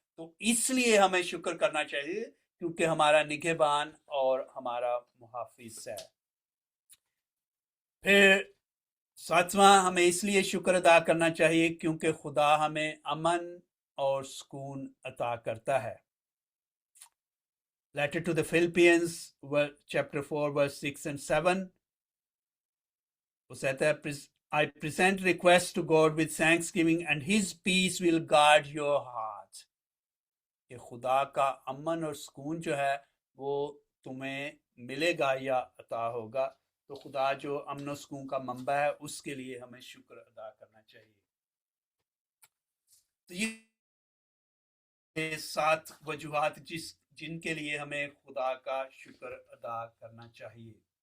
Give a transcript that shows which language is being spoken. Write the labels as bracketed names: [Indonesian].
[Hindi] तो इसलिए हमें शुक्र करना चाहिए, क्योंकि हमारा निगहबान और हमारा मुहाफिज है। फिर 7वां, हमें इसलिए शुक्र अदा करना चाहिए क्योंकि खुदा हमें अमन और सुकून अता करता है। [English] Letter to the Philippians chapter 4 verse 6 and 7, [Hindi] वो कहता है, [English] I present request to God with thanksgiving and his peace will guard your heart. [Hindi] कि खुदा का अमन और सुकून जो है वो तुम्हें मिलेगा या अता होगा। तो खुदा जो अमन और सुकून का मंबा है, उसके लिए हमें शुक्र अदा करना चाहिए। तो ये 7 वजूहात जिनके लिए हमें खुदा का शुक्र अदा करना चाहिए।